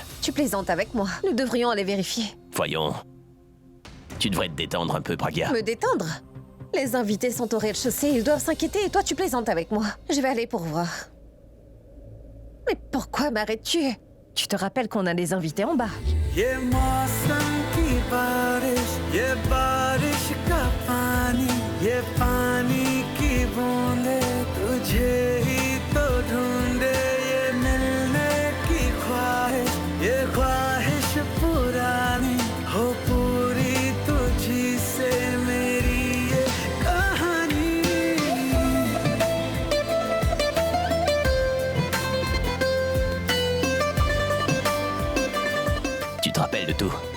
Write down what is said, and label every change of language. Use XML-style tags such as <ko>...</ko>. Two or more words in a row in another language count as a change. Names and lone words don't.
<fr>Tu plaisantes avec moi. Nous devrions aller vérifier. Voyons. Tu devrais te détendre un peu, Pragya. Me détendre? Les invités sont au rez-de-chaussée, ils doivent s'inquiéter et toi tu plaisantes avec moi. Je vais aller pour voir. Mais pourquoi m'arrêtes-tu? Tu te rappelles qu'on a des invités en bas.</fr> <hi>ये मौसम की बारिश, ये बारिश का पानी, ये पानी की बूंदे तुझे ही तो ढूंढे, ये मिलने की ख्वाहिश, ये ख्वाहिश पुरानी हो पूरी तुझी से मेरी ये कहानी.</hi> <fr>Tu te rappelles de tout?</fr>